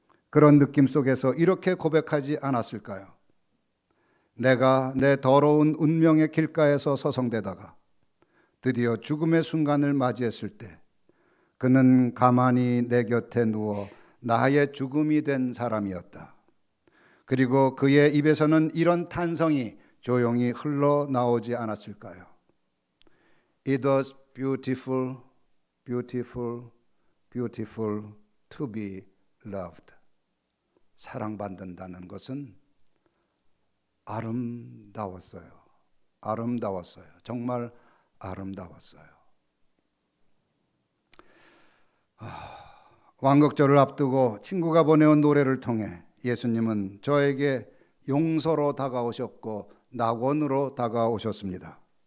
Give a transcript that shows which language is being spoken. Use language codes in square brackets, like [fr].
[ko] 그런 느낌 속에서 이렇게 고백하지 않았을까요? 내가 내 더러운 운명의 길가에서 서성대다가 드디어 죽음의 순간을 맞이했을 때 그는 가만히 내 곁에 누워 나의 죽음이 된 사람이었다. 그리고 그의 입에서는 이런 탄성이 조용히 흘러나오지 않았을까요? [en] It was beautiful, beautiful, beautiful to be loved. [ko] 사랑받는다는 것은 아름다웠어요. 아름다웠어요. 정말 아름다웠어요. 왕극절을 앞두고 친구가 보내온 노래를 통해 예수님은 저에게 용서로 다가오셨고 낙원으로 다가오셨습니다.